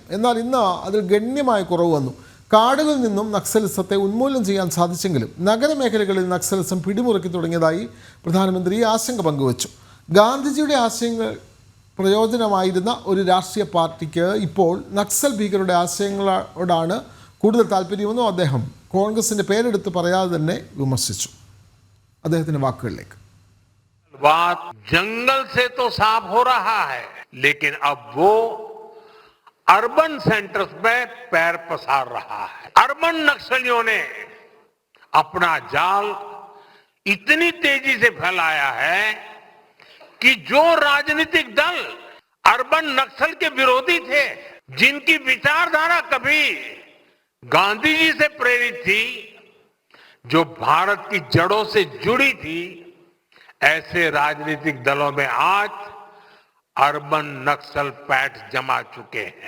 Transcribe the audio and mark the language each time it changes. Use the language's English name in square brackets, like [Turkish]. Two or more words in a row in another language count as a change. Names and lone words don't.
[Malayalam] എന്നാൽ ഇന്ന് അതിൽ ഗണ്യമായ കുറവ് വന്നു. കാടുകളിൽ നിന്നും നക്സലിസത്തെ ഉന്മൂലനം ചെയ്യാൻ സാധിച്ചെങ്കിലും നഗരമേഖലകളിൽ നക്സലിസം പിടിമുറുക്കി തുടങ്ങിയതായി പ്രധാനമന്ത്രി ആശങ്ക പങ്കുവച്ചു. ഗാന്ധിജിയുടെ ആശയങ്ങൾ പ്രയോജനമായിരുന്ന ഒരു രാഷ്ട്രീയ പാർട്ടിക്ക് ഇപ്പോൾ നക്സൽ ഭീകരരുടെ ആശയങ്ങളോടാണ് കൂടുതൽ താല്പര്യമെന്നും അദ്ദേഹം കോൺഗ്രസിൻ്റെ പേരെടുത്ത് പറയാതെ തന്നെ വിമർശിച്ചു. അദ്ദേഹത്തിന്റെ വാക്കുകളിലേക്ക്. [Hindi] बात जंगल से तो साफ हो रहा है, लेकिन अब वो [English] urban centers [Hindi] में पैर पसार रहा है। अर्बन नक्सलियों ने अपना जाल इतनी तेजी से फैलाया है कि जो राजनीतिक दल अर्बन नक्सल के विरोधी थे, जिनकी विचारधारा कभी गांधी जी से प्रेरित थी, जो भारत की जड़ों से जुड़ी थी, ऐसे राजनीतिक दलों में आज अर्बन नक्सल पैठ जमा चुके हैं।